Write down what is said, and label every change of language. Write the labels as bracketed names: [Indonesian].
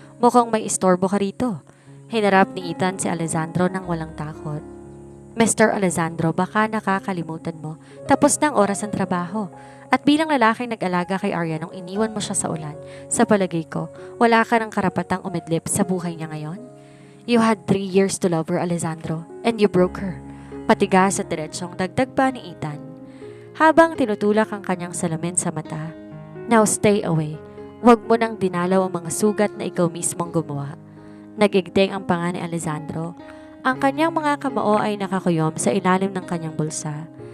[Filipino] Mukhang may istorbo ka rito. Hinarap ni Ethan si Alessandro nang walang takot. Mr. Alessandro, baka nakakalimutan mo. Tapos na ang oras ng trabaho. At bilang lalaking nag-alaga kay Arya nung iniwan mo siya sa ulan, sa palagay ko, wala ka ng karapatang umidlip sa buhay niya ngayon? [English] You had 3 years to love her, Alessandro, and you broke her. [Filipino] Patigas at diretsong dagdag pa ni Ethan. Habang tinutulak ang kanyang salamin sa mata. [English] Now stay away. [Filipino] Huwag mo nang dinalaw ang mga sugat na ikaw mismong gumawa. Nagigting ang panga ni Alessandro. Ang kanyang mga kamao ay nakakuyom sa ilalim ng kanyang bulsa.